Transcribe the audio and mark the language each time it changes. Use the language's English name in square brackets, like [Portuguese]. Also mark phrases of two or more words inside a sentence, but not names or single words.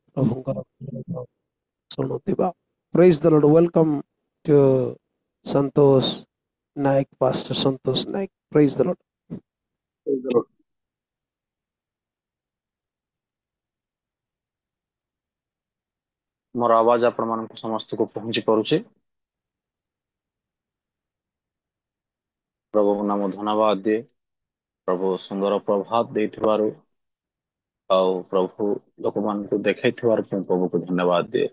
[Odia] ପ୍ରଭୁଙ୍କର ଶୁଣୁଥିବା। [English] Praise the Lord. Welcome to Santosh Naik, Pastor Santosh Naik. Praise the Lord. [Odia] ମୋର ଆବାଜ ଆପଣ ମାନଙ୍କୁ ସମସ୍ତଙ୍କୁ ପହଞ୍ଚି ପାରୁଛି? ପ୍ରଭୁଙ୍କ ନାମ ଧନ୍ୟବାଦ ଦିଏ। ପ୍ରଭୁ ସୁନ୍ଦର ପ୍ରଭାତ ଦେଇଥିବାରୁ ଆଉ ପ୍ରଭୁ ଲୋକମାନଙ୍କୁ ଦେଖେଇଥିବାରୁ ମୁଁ ପ୍ରଭୁକୁ ଧନ୍ୟବାଦ ଦିଏ।